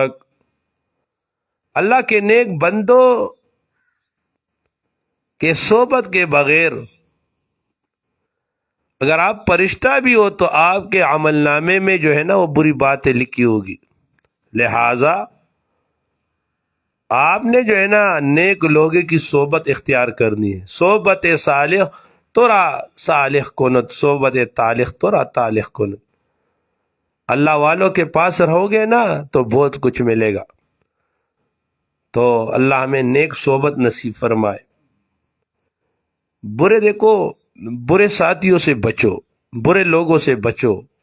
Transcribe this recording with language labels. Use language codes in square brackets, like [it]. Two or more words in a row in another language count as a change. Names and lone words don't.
[ur] اللہ کے نیک بندو، کہ صحبت کے بغیر اگر آپ فرشتہ بھی ہو تو آپ کے عمل نامے میں جو ہے نا وہ بری باتیں لکھی ہوگی. لہذا آپ نے جو ہے نا نیک لوگوں کی صحبت اختیار کرنی ہے. [fa] صحبت صالح تورا صالح کنت، صحبت طالح تورا طالح کنت. [ur] اللہ والوں کے پاس رہو گے نا تو بہت کچھ ملے گا. تو اللہ ہمیں نیک صحبت نصیب فرمائے. برے ساتھیوں سے بچو، برے لوگوں سے بچو.